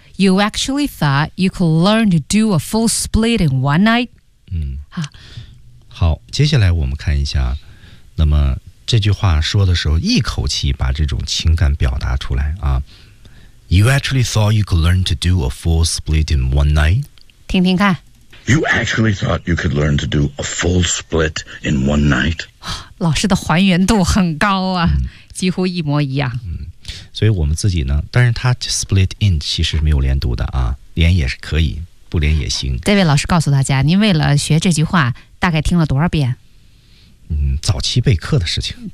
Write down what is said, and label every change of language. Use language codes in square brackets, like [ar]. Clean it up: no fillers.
[en] You actually thought you could learn to do a full split in one night。 [zh] 嗯，好，接下来我们看一下，那么这句话说的时候，一口气把这种情感表达出来啊。 [en] You actually thought you could learn to do a full split in one night。 [zh] 听听看。 [en] You actually thought you could learn to do a full split in one night? [zh] 老师的还原度很高啊、嗯、几乎一模一样。嗯，所以我们自己呢，但是他 split in 其实没有连读的啊，连也是可以，不连也行。这位老师告诉大家，您为了学这句话大概听了多少遍？嗯，早期备课的事情。